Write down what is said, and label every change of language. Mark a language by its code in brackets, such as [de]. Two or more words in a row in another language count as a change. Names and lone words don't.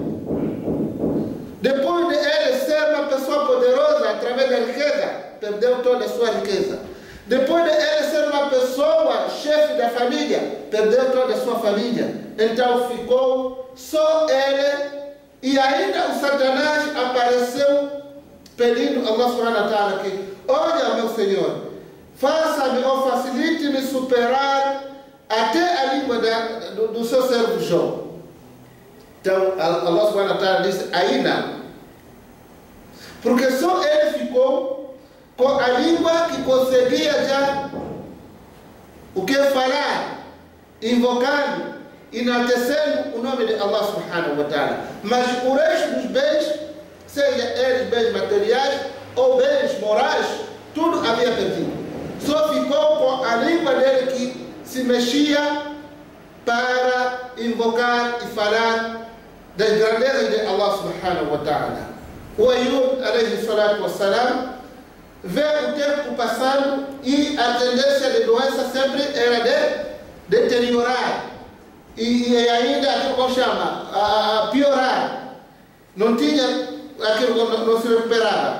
[pt] Depois de ele ser uma pessoa poderosa através da riqueza, perdeu toda a sua riqueza. Depois de ele ser uma pessoa chefe da família, perdeu toda a sua família. Então ficou só ele, e ainda o Satanás apareceu pedindo a Allah [ar] سبحانه وتعالى [pt] que: olha, meu Senhor, faça-me ou facilite-me superar até a língua do seu servo Jó. Então Allah [ar] سبحانه وتعالى [pt] disse: aí não, porque só ele ficou com a língua que conseguia já o que falar, invocando, enaltecendo o nome de Allah [ar] سبحانه وتعالى. [pt] Mas o resto dos bens, seja eles bens materiais ou bens morais, tudo havia perdido. Só ficou com a língua dele que se mexia para invocar e falar das grandezas de Allah [ar] سبحانه وتعالى. [pt] O Ayub [ar] عليه الصلاة والسلام [pt] vê o tempo passando e a tendência de doença sempre era de deteriorar e ainda aquilo que chama a piorar. Não tinha aquilo que não se recuperava.